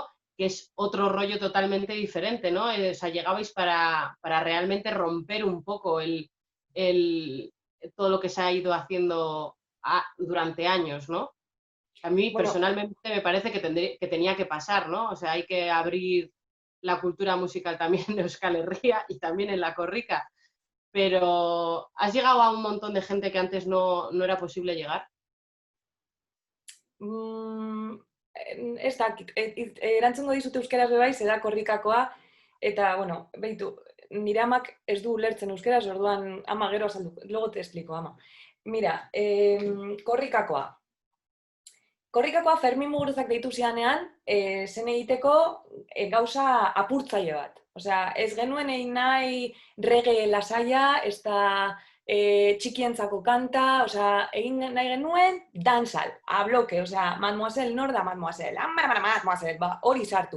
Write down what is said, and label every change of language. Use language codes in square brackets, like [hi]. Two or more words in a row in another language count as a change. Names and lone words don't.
[es] Que es otro rollo totalmente diferente, ¿no? O sea, llegabais para realmente romper un poco todo lo que se ha ido haciendo durante años, ¿no? A mí personalmente me parece que tenía que pasar, ¿no? O sea, hay que abrir la cultura musical también de Euskal Herria y también en la corrica. Pero ¿has llegado a un montón de gente que antes no era posible llegar? [eu] Ez dakit, erantzungo dizut euskeraz bebai, zeda korrikakoa, eta, bueno, behitu, nire amak ez du ulertzen euskeraz, orduan ama gero azaldu, [es] luego te explico, ama. Mira, [eu] korrikakoa. Korrikakoa Fermin Muguruzak deitu zidanean, zen egiteko gauza apurtzaile bat. Osea, ez genuen egin nahi reggae lasaia, ez da txikientzako kanta, osea, egin nahi genuen dancehall, a bloke, osea, Mademoiselle nor da Mademoiselle, Mademoiselle, hori sartu.